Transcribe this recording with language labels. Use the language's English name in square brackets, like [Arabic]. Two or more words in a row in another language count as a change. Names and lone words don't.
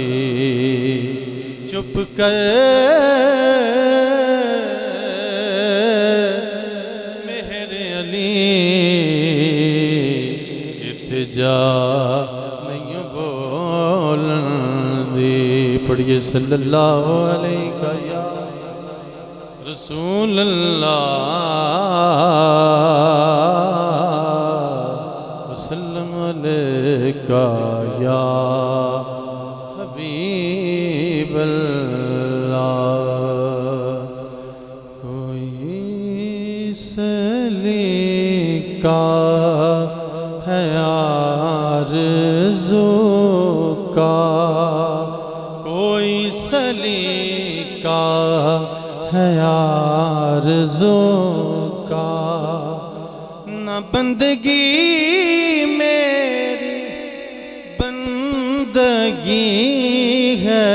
[Punjabi] چپ کر میرے علی اتھے جا پڑھیے [Arabic] صلى الله عليك يا رسول الله وسلم عليك يا حبيب الله. [Urdu] کوئی سلیقہ ہے آرزو کا کوئی سلیقہ ہے آرزو کا، نہ بندگی میری بندگی ہے.